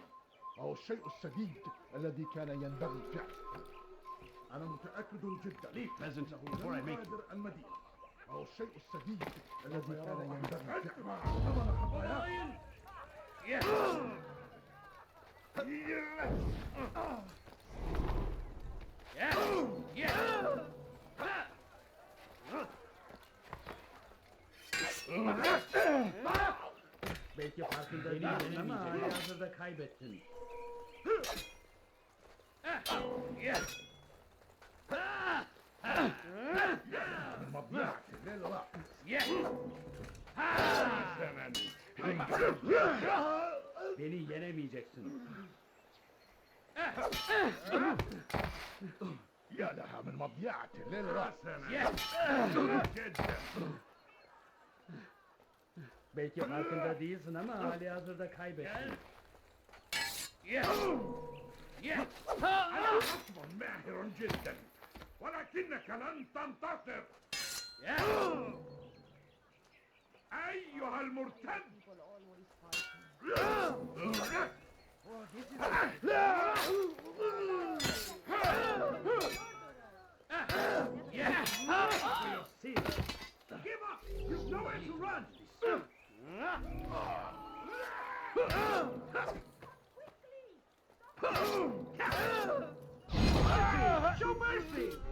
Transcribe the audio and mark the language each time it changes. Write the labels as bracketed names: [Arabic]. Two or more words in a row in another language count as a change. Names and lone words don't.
[Arabic] وهو الشيء السديد الذي كان ينبغي فعله أنا متأكد جدا إنه لم يغادر المدينة وهو الشيء السديد الذي كان ينبغي فعله ثمن خطاياك [Turkish] Belki farkında değilsin ama halihazırda kaybettin. Beni yenemeyeceksin. [Arabic] يا لها من مضيعة للرأس [Turkish] Belki farkında değilsin ama halihazırda kaybettin. [Arabic] أنا خصم ماهر جدا ولكنك لن تنتصر أيها المرتد [English] Give up! You've nowhere to run! Show mercy!